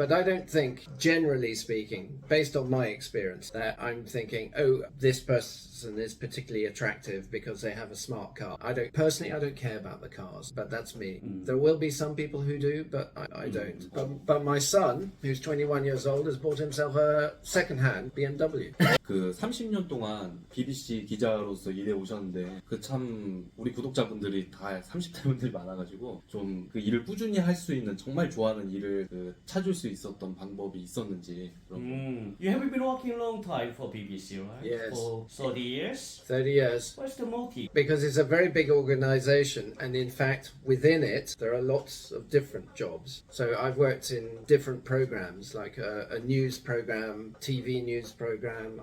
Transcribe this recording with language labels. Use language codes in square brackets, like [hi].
[en] But I don't think, generally speaking, based on my experience, that I'm thinking, oh, this person is particularly attractive because they have a smart car. I don't care about the cars, but that's me. There will be some people who do, but I don't. But my son, who's 21 years old, has bought himself a second-hand BMW. [ko] 그 30년 동안 BBC 기자로서 일해 오셨는데 그 참 우리 구독자분들이 다 30대 분들이 많아가지고 좀 그 일을 꾸준히 할 수 있는, 정말 좋아하는 일을 찾을 수 있었던 방법이 있었는지 그런 거. [en] You have been working a long time for BBC, right? Yes. For 30 years. 30 years. What's the motive? Because it's a very big organization, and in fact, within it, there are lots of different jobs. So I've worked in different programs, like a news program, TV news program.